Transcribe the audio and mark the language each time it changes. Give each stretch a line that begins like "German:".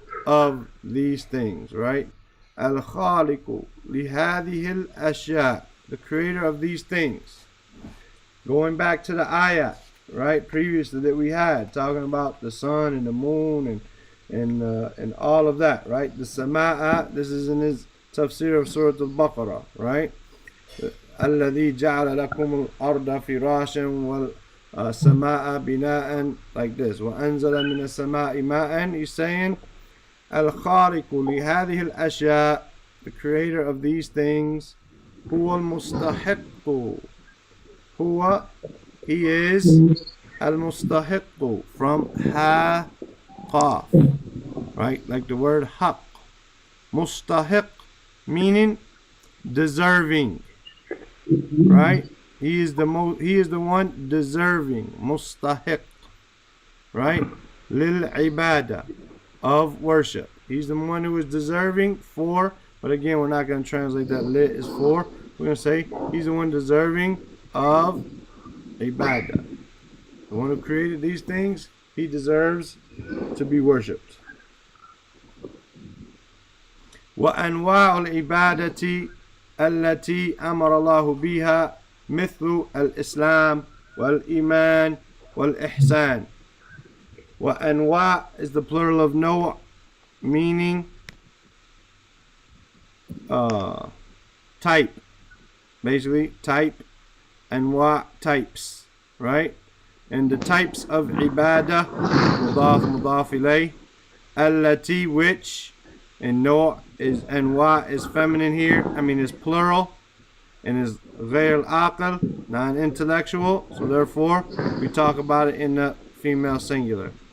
English: of these things, right?
Arabic: Al-Khaliqu lihadihi al-ashya,
English: the creator of these things. Going back to the ayat, right, previously that we had, talking about the sun and the moon and all of that, right? The Sama'a, this is in his tafsir of Surah Al-Baqarah, right?
Arabic: الذي جعل لكم الأرض فراشا والسماء بناء,
English: like this.
Arabic: وأنزل من السماء ماء.
English: He's saying
Arabic: الخالق لهذه الأشياء,
English: the creator of these things.
Arabic: هو المستحق.
English: هو, he is المستحق, from ha qaf, right? Like the word haq. Mustahiq meaning deserving, right? He is the one deserving, mustahiq, right? Lil ibada, of worship. He's the one who is deserving for, but again, we're not going to translate that lit is for. We're going to say he's the one deserving of ibadah. The one who created these things, he deserves to be worshipped.
Arabic: وأنواع العبادة التي أمر الله بها مثل الإسلام والإيمان والإحسان.
English: وأنواع is the plural of نوع, meaning type, basically type. أنواع, types, right? And the types of ibadah,
Arabic: مضاف مضاف إليه,
English: التي, which, and no is, anwa is feminine here, is plural, and is
Arabic: غير العاقل,
English: non-intellectual, so therefore we talk about it in the female singular.